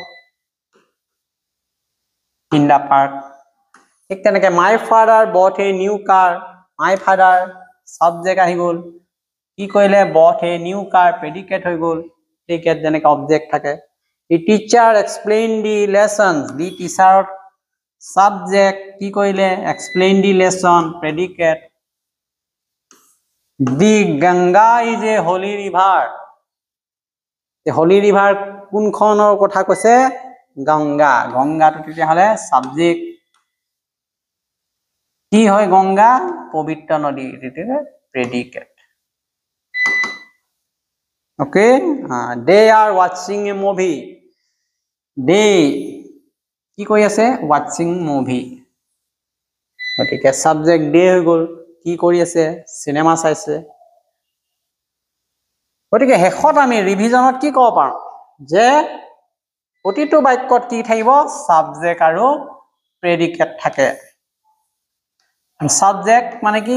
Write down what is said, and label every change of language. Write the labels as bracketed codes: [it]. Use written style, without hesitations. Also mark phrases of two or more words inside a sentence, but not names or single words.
[en] in the park [as] ঠিক তেনেকে [en] my father bought a new car my father subject [as] আহি গল কি কইলে [en] bought a new car predicate [as] হৈ গল প্ৰেডিকেট যেনেকৈ অবজেক্ট থাকে [en] the teacher explained the lessons the teacher subject [as] কি কইলে [en] explain the lesson predicate the Ganga is a holy river the holy river [as] কোনখনৰ কথা কৈছে গংগা গংগাটো তেতিয়া হলে [en] subject [as] কি হয় গংগা পবিত্ৰ নদী তেতিয়া [en] predicate okay they are watching a movie they [as] কি কই আছে [en] watching movie [as] গতিকে [en] subject they [as] হৈ গল কি কৰি আছে সিনেমা চাইছে গতিকে হেখত আমি ৰিভিজনত কি কব পাৰো যে প্ৰতিটো বাক্যত কি থাকিব সাবজেক্ট আৰু প্ৰেডিকেট থাকে সাবজেক্ট মানে কি